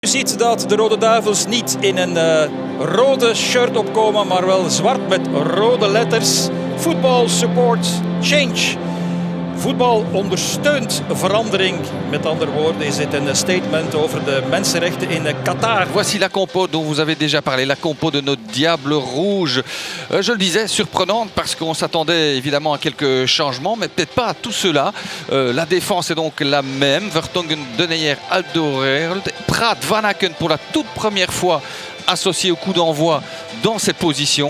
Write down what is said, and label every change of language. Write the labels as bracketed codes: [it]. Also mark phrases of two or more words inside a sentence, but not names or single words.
[nl] Je ziet dat de Rode Duivels niet in een rode shirt opkomen, maar wel zwart met rode letters. [en] Football support change. [nl] Voetbal ondersteunt verandering. Met andere woorden is dit een statement over de mensenrechten in Qatar. [fr] Voici la compo dont vous avez déjà parlé, la compo de nos Diables Rouges. Je le disais, surprenante parce qu'on s'attendait évidemment à quelques changements, mais peut-être pas à tout cela. La défense est donc la même. Vertonghen, Deneyer, Alderweireld, Praat, Van Aken pour la toute première fois associé au coup d'envoi dans cette position.